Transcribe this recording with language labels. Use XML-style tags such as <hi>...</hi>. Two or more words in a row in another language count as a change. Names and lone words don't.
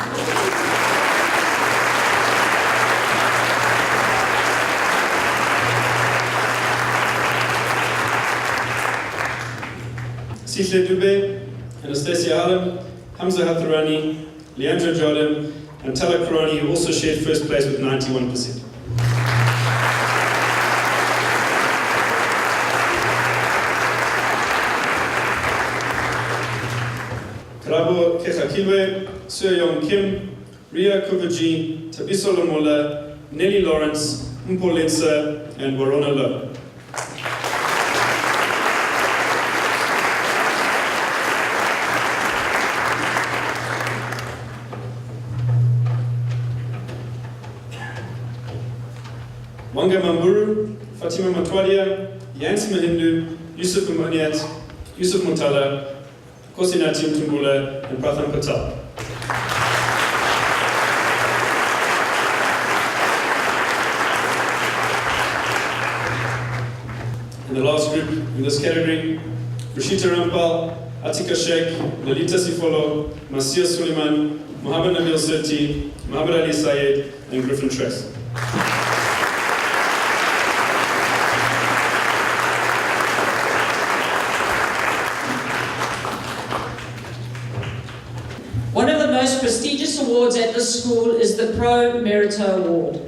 <en>Sisle Dube, Anastasia Alam, Hamza Hatharani, Leandra Jordan, and Tala Karani, who also shared first place with 91%. Karabo Kekakilwe, Seo-Yong Kim, Ria Kuvaji, Tabiso Lamola, Nelly Lawrence, Mpo Lensa, and Warona Lowe. Wanga Mamburu, Fatima Matwadia, Yans Mahindu, Yusuf Umaniat, Yusuf Muntala, Kosinati Mtumbula, and Pratham Patel. And the last group in this category, Rashita Rampal, Atika Sheikh, Lalita Sifolo, Masia Suleiman, Mohammed Nabil Sirti, Mohammed Ali Sayed, and Griffin Trace. One of the most prestigious awards at this school is the Pro MERITO Award.</en>